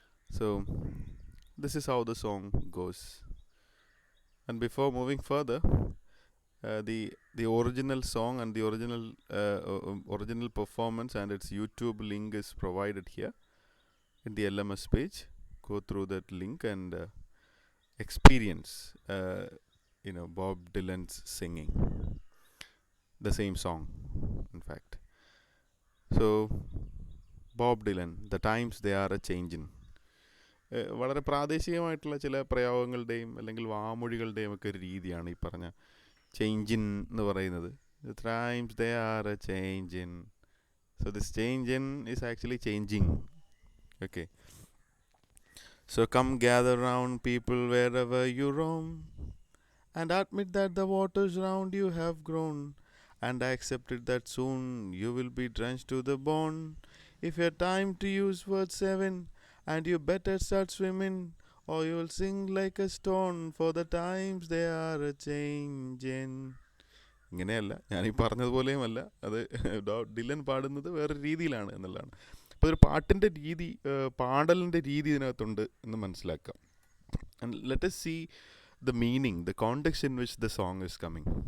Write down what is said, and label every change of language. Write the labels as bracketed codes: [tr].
[en] So this is how the song goes. And before moving further, the original song and the original performance and its YouTube link is provided here in the LMS page. Go through that link and experience Bob Dylan's singing the same song, in fact. So Bob Dylan, the times they are a changing. [ml] വളരെ പ്രാദേശികമായിട്ടുള്ള ചില പ്രയോഗങ്ങളുടെയും അല്ലെങ്കിൽ വാമൊഴികളുടെയും ഒക്കെ ഒരു രീതിയാണ് ഈ പറഞ്ഞ change in എന്ന് പറയുന്നത്. [en] The times they are a changing. So this changing is actually changing. Okay. So come gather round, people, wherever you roam, and admit that the waters round you have grown, and accept it that soon you will be drenched to the bone. If your time to use word 7, and you better start swimming, or you'll sink like a stone, for the times they are a changing. [ml] ഇങ്ങനെയല്ല, ഞാനീ പറഞ്ഞതുപോലെയും അല്ല, അത് Dylan പാടുന്നത് വേറെ രീതിയിലാണ് എന്നുള്ളതാണ്. അപ്പോൾ ഒരു പാട്ടിൻ്റെ രീതി, പാടലിൻ്റെ രീതി ഇതിനകത്തുണ്ട് എന്ന് മനസ്സിലാക്കാം. [en] And let us see the meaning, the context in which the song is coming.